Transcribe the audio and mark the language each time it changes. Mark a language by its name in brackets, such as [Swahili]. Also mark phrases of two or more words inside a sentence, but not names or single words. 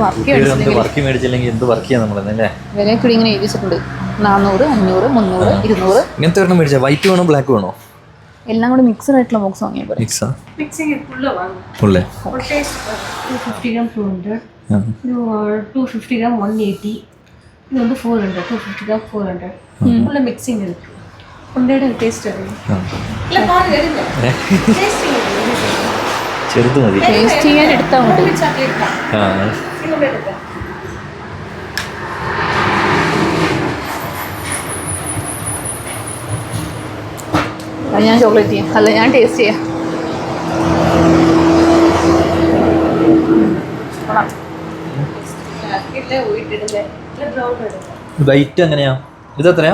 [Malayalam] വർക്ക് മേടിച്ചില്ലെങ്കിൽ എന്ത് വർക്ക് ചെയ്യാം നമ്മളല്ലേ. വിലയൊക്കെ കൂടി ഇങ്ങനെ എഴുതിച്ചിട്ടുണ്ട്. 400, 500, 300, 200. ഇങ്ങനത്തെ ഒരെണ്ണം മേടിച്ചാൽ വൈറ്റ് വേണോ ബ്ലാക്ക് വേണോ? എല്ലാം കൂടി മിക്സഡ് ആയിട്ടുള്ള ബോക്സ് വാങ്ങിയാൽ പോലെ. ഫുള്ള് 250 gram 200, 250 gram 180, [Tamil] இது வந்து 400, 250 gram 400. உள்ள மிக்சிங் இருக்கு. உண்டோட டேஸ்ட் இருக்கு. இல்ல பாருங்க எடுங்க. டேஸ்டிங் இருக்கு. [Malayalam] ചെറുത് മതി. ടേസ്റ്റ് ചെയ്യാൻ എടുത്താൽ മതി. ഇങ്ങോട്ട് എടുക്കാം. ഞാൻ ചോക്ലേറ്റ് ചെയ്യാം, അല്ല ഞാൻ ടേസ്റ്റ് ചെയ്യാം. വൈറ്റ് എങ്ങനെയാ? ഇത് എത്രയാ?